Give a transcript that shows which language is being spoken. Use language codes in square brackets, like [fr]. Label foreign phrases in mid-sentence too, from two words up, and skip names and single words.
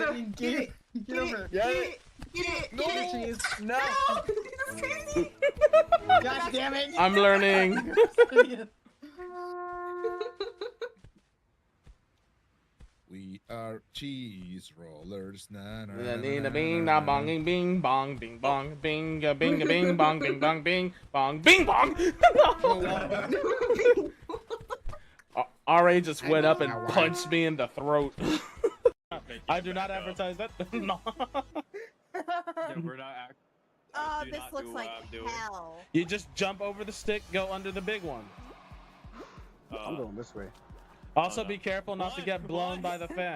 [en] Obsidian, get it. Get over. Get it. Get it. No cheese. No. It's crazy. God damn it. I'm learning. Obsidian. We are cheese rollers. Na, na, na, Bing na, bing na, da na, bong na. bing bong bing bong bing bing bing bong bing bong bing bong bing bong. RA just went up and punched me in the throat. I do not advertise that. No. We're not Oh, do this not looks do like what I'm doing. hell. You just jump over the stick, go under the big one. I'm going this way. Also, be careful not to get blown by the fan.